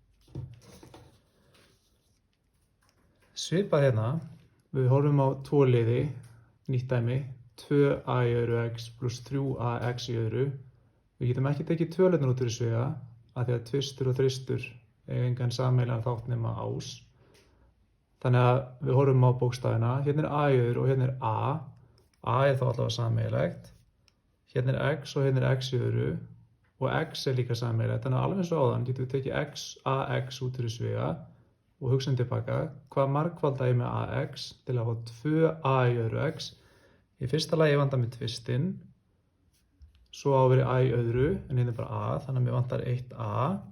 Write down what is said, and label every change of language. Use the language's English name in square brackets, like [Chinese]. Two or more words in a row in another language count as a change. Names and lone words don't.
[Icelandic] Svipað hérna, við horfum á 2 liði, nýtt dæmi, 2a í öðru x plus 3ax í öðru. Við getum ekki tekið tölurnar út fyrir sviga, af því að tvistur og þristur eiga engan sameiginlegan þátt nema ás. Þannig að við horfum á bókstafina, hérna er a í öðru og hérna er a. A er þá allavega sameiginlegt. Hérna er x og hérna er x í öðru og x er líka sameiginlegt. Þannig að alveg eins og áðan getum við tekið x, ax út fyrir sviga og hugsaum tilbaka, hvað margfalda ég með ax til að fá 2a í öðru x. Í fyrsta lagi vantar mér tvistinn, svo á að vera a í öðru, en hérna er bara a, þannig að mér vantar 1a.